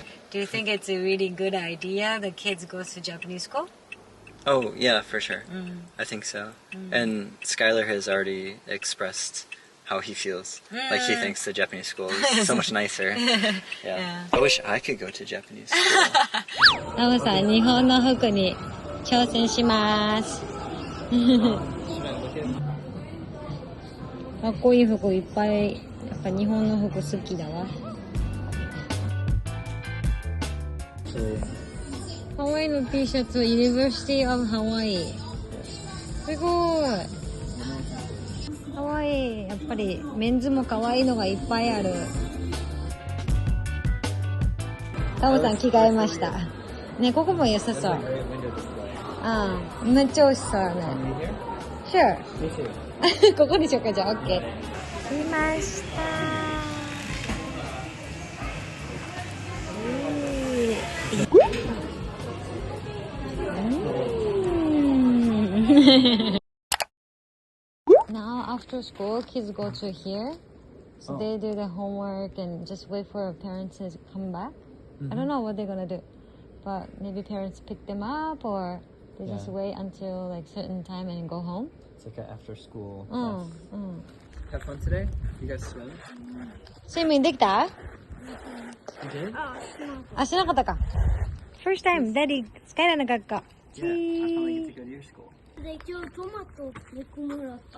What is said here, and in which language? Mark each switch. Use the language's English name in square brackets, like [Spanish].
[English] Do you think it's a really good idea the kids go to Japanese school? Oh, yeah, for sure. I think so. And Skylar has already expressed how he feels. Like he thinks the Japanese school is so much nicer. Yeah. I wish I could go to Japanese school. [Japanese] ナオさん、日本の服に挑戦します。かっこいい服いっぱい。やっぱ日本の服好きだわ。ハワイの T シャツ、University of Hawaii。すごい。かわいい。やっぱりメンズもかわいいのがいっぱいある。タモさん着替えました。ね、ここも良さそう。ああ、めっちゃ美味しそうね。 [English] Sure。 [Japanese] ここにしようか、じゃあ、OK。来ました。 [English] Now after school, kids go to here, so they do the homework and just wait for parents to come back. I don't know what they're gonna do, but maybe parents pick them up or they just wait until like certain time and go home. It's like an after school. Have fun today? You guys swim? [Japanese] Swimming できた？ [English] You did? [Japanese] あ、しなかったか。 [English] First time, Daddy [Japanese] 使えなかった。 [English] Yeah, I finally get to go to your school. [Japanese] で今日トマト2個もらった。